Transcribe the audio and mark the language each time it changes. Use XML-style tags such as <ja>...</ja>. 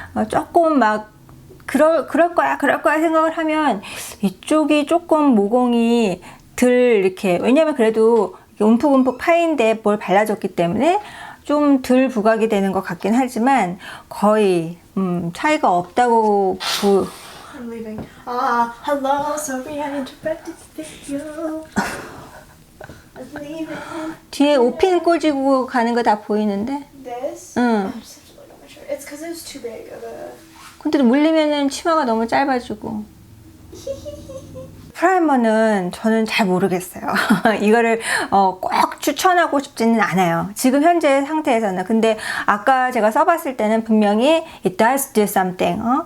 <ko>조금 막 그럴 거야 생각을 하면 이쪽이 조금 모공이 덜 이렇게, 왜냐면 그래도 움푹움푹 파인데 뭘 발라줬기 때문에 좀 덜 부각이 되는 것 같긴 하지만 거의 차이가 없다고</ko> <en>I'm leaving. Hello, sorry I interrupted the video. I'm leaving.</en> <ko>뒤에 옷핀 꽂이고 가는 거 다 보이는데?</ko> <en>This?</en> <ko>응.</ko> <en>I just have to look at my shirt. It's because it was too big of a...</en> <ko>근데 물리면은 치마가 너무 짧아지고. 프라이머는 저는 잘 모르겠어요. 이거를 꼭 추천하고 싶지는 않아요. 지금 현재 상태에서는. 근데 아까 제가 써봤을 때는 분명히</ko> <en>it does do something.</en>